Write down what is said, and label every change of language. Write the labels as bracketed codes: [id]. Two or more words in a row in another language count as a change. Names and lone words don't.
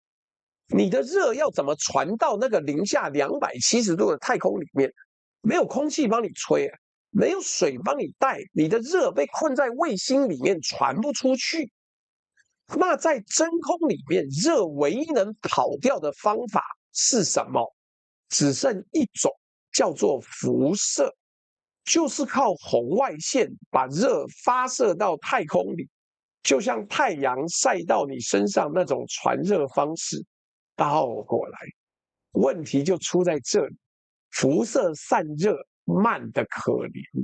[zh] 你的熱要怎麼傳到那個-270度的太空裡面？沒有空氣幫你吹啊，沒有水幫你帶，你的熱被困在衛星裡面傳不出去。那在真空裡面，熱唯一能跑掉的方法是什麼？只剩一種，叫做輻射，就是靠紅外線把熱發射到太空裡，就像太陽曬到你身上那種傳熱方式。倒過來，問題就出在這裡，輻射散熱慢得可憐。